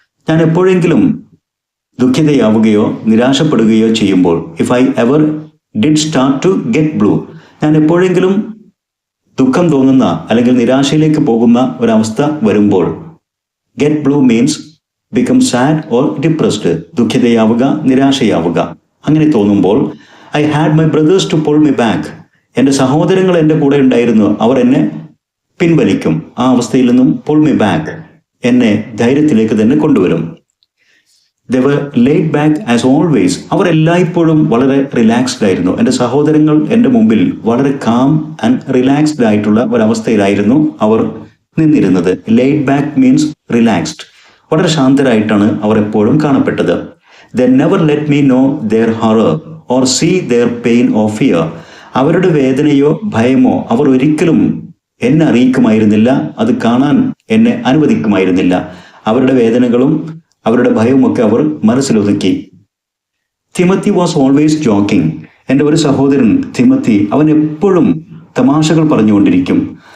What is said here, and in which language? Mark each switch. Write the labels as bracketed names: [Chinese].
[Malayalam] ഞാൻ എപ്പോഴെങ്കിലും ദുഃഖിതയാവുകയോ നിരാശപ്പെടുകയോ ചെയ്യുമ്പോൾ, [English] if I ever did start to get blue, [Malayalam] ഞാൻ എപ്പോഴെങ്കിലും ദുഃഖം തോന്നുന്ന അല്ലെങ്കിൽ നിരാശയിലേക്ക് പോകുന്ന ഒരവസ്ഥ വരുമ്പോൾ, [English] Get blue means become sad or depressed. [Malayalam] ദുഃഖിതയാവുക, നിരാശയാവുക. അങ്ങനെ തോന്നുമ്പോൾ, [English] I had my brothers to pull me back. [Malayalam] എൻ്റെ സഹോദരങ്ങൾ എൻ്റെ കൂടെ ഉണ്ടായിരുന്നു. അവർ എന്നെ പിൻവലിക്കും. ആ അവസ്ഥയിൽ നിന്നും [English] pull me back, [Malayalam] എന്നെ ധൈര്യത്തിലേക്ക് തന്നെ കൊണ്ടുവരും. [English] They were laid back as always. [Malayalam] അവർ എല്ലായ്പ്പോഴും വളരെ റിലാക്സ്ഡ് ആയിരുന്നു. എൻ്റെ സഹോദരങ്ങൾ എൻ്റെ മുമ്പിൽ വളരെ [English] calm and relaxed [Malayalam] ആയിട്ടുള്ള ഒരവസ്ഥയിലായിരുന്നു അവർ നിന്നിരുന്നത്. [English] Laid back means relaxed. [Malayalam] വളരെ ശാന്തരായിട്ടാണ് അവർ എപ്പോഴും കാണപ്പെട്ടത്. [English] They never let me know their horror or see their pain or fear. [Malayalam] അവരുടെ വേദനയോ ഭയമോ അവർ ഒരിക്കലും എന്നെ അറിയിക്കുമായിരുന്നില്ല. അത് കാണാൻ എന്നെ അനുവദിക്കുമായിരുന്നില്ല. അവരുടെ വേദനകളും അവരുടെ ഭയവുമൊക്കെ അവർ മനസ്സിലൊതുക്കി. [English] Timothy was always joking. [Malayalam] എൻ്റെ ഒരു സഹോദരൻ തിമത്തി, അവൻ എപ്പോഴും തമാശകൾ പറഞ്ഞുകൊണ്ടിരിക്കും.